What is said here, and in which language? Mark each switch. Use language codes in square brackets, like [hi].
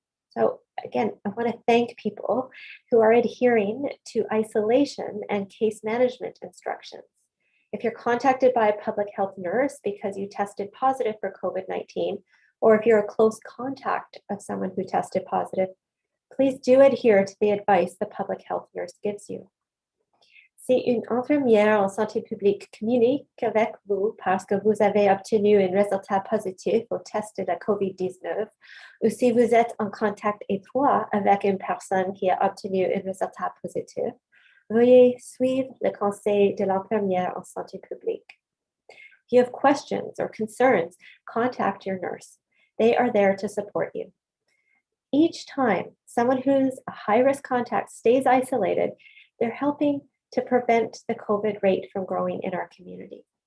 [en] So again, I want to thank people who are adhering to isolation and case management instructions. If you're contacted by a public health nurse because you tested positive for COVID-19, or if you're a close contact of someone who tested positive, please do adhere to the advice the public health nurse gives you. [fr] Si une infirmière en santé publique communique avec vous parce que vous avez obtenu un résultat positif au test de la COVID-19, ou si vous êtes en contact étroit avec une personne qui a obtenu un résultat positif, veuillez suivre le conseil de l'infirmière en santé publique. [en] If you have questions or concerns, contact your nurse. They are there to support you. Each time someone who's a high-risk contact stays isolated, they're helping to prevent the COVID rate from growing in our community.